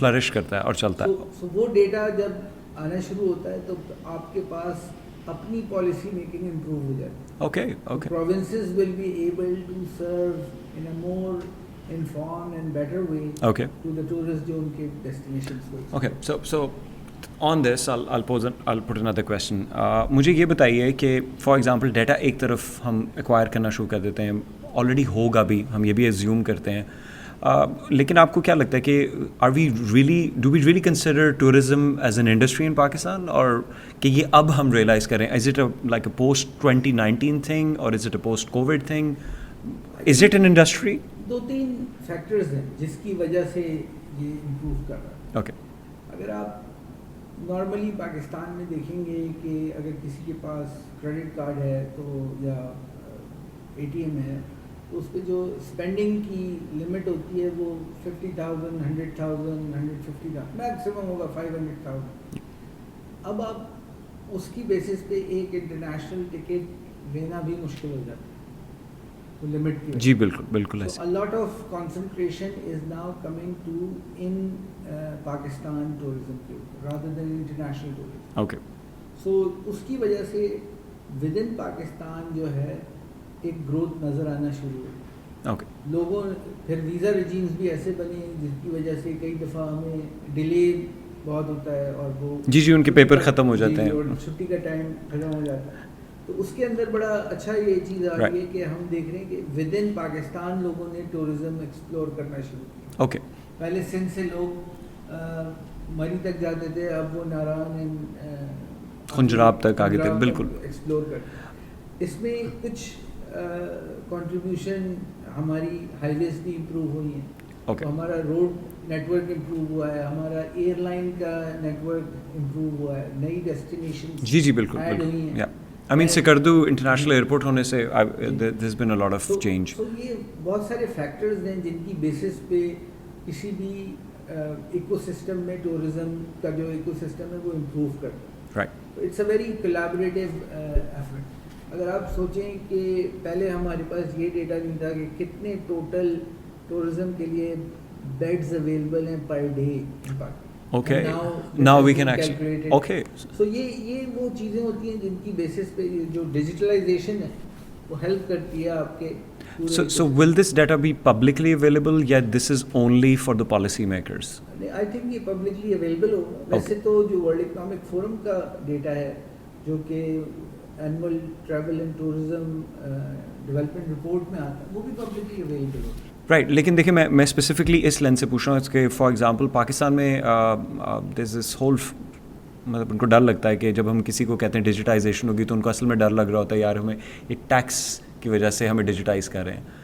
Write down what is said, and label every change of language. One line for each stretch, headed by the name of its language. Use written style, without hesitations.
Urdu: Flourish کرتا ہے اور چلتا ہے. سو وہ ڈیٹا جب آنا شروع ہوتا ہے تو آپ کے پاس اپنی پالیسی میکنگ امپروو ہو جاتی ہے.
English: Okay. Provinces will be able to serve in a more informed and better way to the tourists
Urdu: جو ان کے
English: destinations کو. Okay, so on this I'll put another question.
Urdu: مجھے یہ بتائیے کہ فار ایگزامپل ڈیٹا ایک طرف ہم ایکوائر کرنا شروع کر دیتے ہیں، آلریڈی ہوگا بھی، ہم یہ بھی ایزیوم کرتے ہیں، لیکن آپ کو کیا لگتا ہے کہ
English: do we really consider tourism as an industry in Pakistan,
Urdu: اور کہ یہ اب ہم ریئلائز کریں
English: is it like a post 2019 thing or is it a post COVID thing? Is it an industry?
Urdu: 2-3 factors ہیں جس کی وجہ سے یہ امپروو کر رہا ہے.
English: Okay.
Urdu: اگر آپ نارملی پاکستان میں دیکھیں گے کہ اگر کسی کے پاس کریڈٹ کارڈ ہے تو یا اے ٹی ایم ہے تو اس پہ جو اسپینڈنگ کی لمٹ ہوتی ہے وہ 50,000 100,000 150,000 میکسیمم ہوگا 500,000. اب آپ اس کی بیسس پہ ایک انٹرنیشنل ٹکٹ لینا بھی مشکل ہو جاتا ہے لمٹ کی. جی بالکل بالکل ایسے.
English: A lot of concentration is now coming to in Pakistan tourism rather than international tourism. Okay.
Urdu: So اس کی وجہ سے ود ان پاکستان جو ہے ایک گروتھ نظر آنا شروع ہوئی.
English: Okay.
Urdu: لوگوں پھر ویزا ریجیمز بھی ایسے بنے جس کی وجہ سے کئی دفعہ ہمیں ڈیلے بہت ہوتا ہے اور وہ جی ان کے پیپر ختم ہو جاتے ہیں اور چھٹی کا ٹائم ختم ہو جاتا ہے. تو اس کے اندر بڑا اچھا یہ چیز آ رہی ہے کہ ہم دیکھ رہے ہیں کہ ود ان پاکستان لوگوں نے ٹورزم ایکسپلور کرنا شروع کیا.
English: Okay.
Urdu: پہلے سندھ سے لوگ مری تک جاتے تھے, اب وہ ناران خنجراب تک آگے تک بالکل ایکسپلور کرتے. اس میں کچھ کنٹریبیوشن ہماری ہائی ویز بھی امپروو ہوئی ہیں. تو ہمارا روڈ نیٹ ورک امپروو ہوا ہے, ہمارا ایئر لائن کا نیٹ ورک امپروو ہوا ہے, نئی ڈیسٹینیشن جی بالکل ایڈ ہوئی ہیں.
English: I mean Skardu international airport
Urdu: ہونے سے
English: there's been a lot of change.
Urdu: تو یہ بہت سارے فیکٹرز ہیں جن کی بیسس پہ کسی بھی ایکو سسٹم میں ٹورزم کا جو ایکو سسٹم ہے وہ امپروو کرتا ہے.
English: Right. It's a very collaborative effort.
Urdu: اگر آپ سوچیں کہ پہلے ہمارے پاس یہ ڈیٹا نہیں تھا کہ کتنے ٹوٹل ٹورزم کے لیے بیڈز اویلیبل ہیں per day in Pakistan.
English: Okay. Now we can actually. Okay.
Urdu: So یہ وہ چیزیں ہوتی ہیں جن کی بیسس پہ جو ڈیجیٹلائزیشن ہے وہ ہیلپ کرتی ہے آپ کے.
English: So will this data be publicly available? Yeah, this is only for the policy makers.
Urdu: I think یہ پبلکلی اویلیبل ہوگا. ویسے تو جو ورلڈ اکنامک فورم کا ڈیٹا ہے جو کہ annual travel and tourism development report میں آتا ہے وہ بھی پبلکلی اویلیبل ہوگا.
English: Right.
Urdu: لیکن دیکھیں میں اسپیسیفکلی اس لینس سے پوچھ رہا ہوں کہ فار ایگزامپل پاکستان میں دس از ہول مطلب ان کو ڈر لگتا ہے کہ جب ہم کسی کو کہتے ہیں ڈیجیٹائزیشن ہوگی تو ان کو اصل میں ڈر لگ رہا ہوتا ہے یار ہمیں ایک ٹیکس کی وجہ سے ہمیں ڈیجیٹائز کر رہے ہیں.